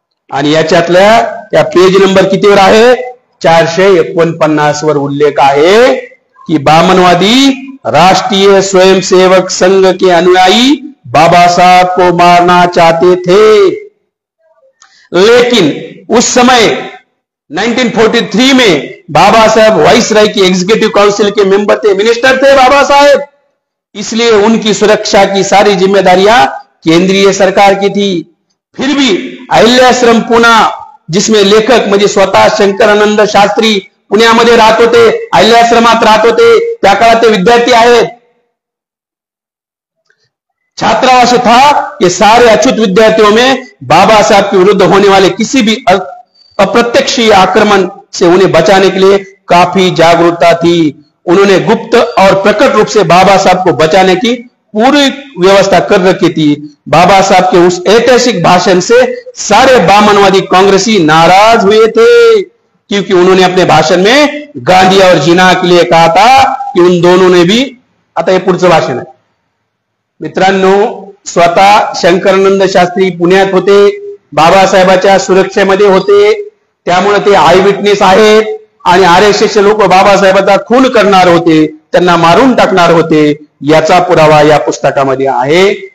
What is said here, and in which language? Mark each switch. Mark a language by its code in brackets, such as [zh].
[mr] आणि याच्यातल्या त्या page number कितीवर आहे? 449 वर उल्लेख आहे की [hi] बामनवादी राष्ट्रीय स्वयंसेवक संघ के अनुयायी बाबा साहब को मारना चाहते थे, लेकिन उस समय 1943 में बाबा साहब वाइसराय की एग्जीक्यूटिव काउंसिल के मेंबर थे, मिनिस्टर थे बाबा साहब, इसलिए उनकी सुरक्षा की सारी जिम्मेदारियां केंद्रीय सरकार की थी. फिर भी अहिल्याश्रम पुणे, जिसमें लेखक [mr] म्हणजे स्वतः शंकरानंद शास्त्री पुण्यामध्ये राहत होते, अहिल्याश्रमात राहत होते, त्या काळात ते विद्यार्थी आहेत. [hi] छात्रावास था कि सारे अछूत विद्यार्थियों में बाबा साहब के विरुद्ध होने वाले किसी भी अप्रत्यक्ष आक्रमण से उन्हें बचाने के लिए काफी जागरूकता थी. उन्होंने गुप्त और प्रकट रूप से बाबा साहब को बचाने की पूरी व्यवस्था कर रखी थी. बाबा साहब के उस ऐतिहासिक भाषण से सारे बामनवादी कांग्रेसी नाराज हुए थे, क्योंकि उन्होंने अपने भाषण में गांधी और जिना के लिए कहा था कि उन दोनों ने भी. [mr] आता हे पुढचं भाषण आहे मित्रांनो. स्वतः शंकरानंद शास्त्री पुण्यात होते, बाबासाहेबांच्या सुरक्षेमध्ये होते, त्यामुळे ते आय विटनेस आहेत. आणि आरएसएसचे लोक बाबासाहेबांचा खून करणार होते, त्यांना मारून टाकणार होते, याचा पुरावा या पुस्तकामध्ये आहे.